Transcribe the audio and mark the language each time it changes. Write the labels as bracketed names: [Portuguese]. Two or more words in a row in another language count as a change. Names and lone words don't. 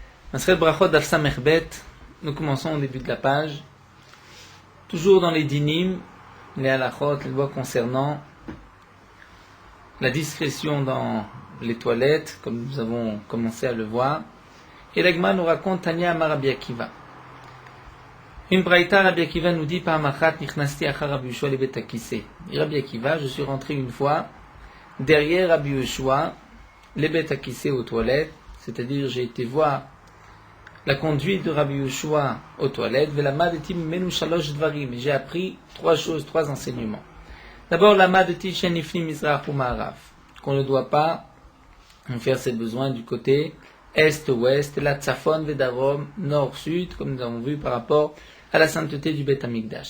[Hebrew] מסכת ברכות דף סמך בית, [French] nous commençons au début de la page, toujours dans les dinim, les halachot, les lois concernant la discrétion dans les toilettes, comme nous avons commencé à le voir. Et l'Agma nous raconte [Hebrew] תניא אמר רבי עקיבא. [French] Une braïta, Rabbi Akiva nous dit [Hebrew] פעם אחת נכנסתי אחר רבי יהושע לבית הכסא. [French] Rabbi Akiva, je suis rentré une fois derrière Rabbi Yoshua [Hebrew] לבית הכסא [French] aux toilettes, c'est-à-dire j'ai été voir la conduite de Rabbi Yoshua aux toilettes. [Hebrew] ולמדתי ממנו שלשה דברים. [French] J'ai appris trois choses, trois enseignements. D'abord, [Hebrew] למדתי שנפני מזרח ומערב, [French] qu'on ne doit pas faire ses besoins du côté est-ouest, [Hebrew] לא צפון ודרום, [French] nord-sud, comme nous avons vu par rapport à la sainteté du Beth Amikdash.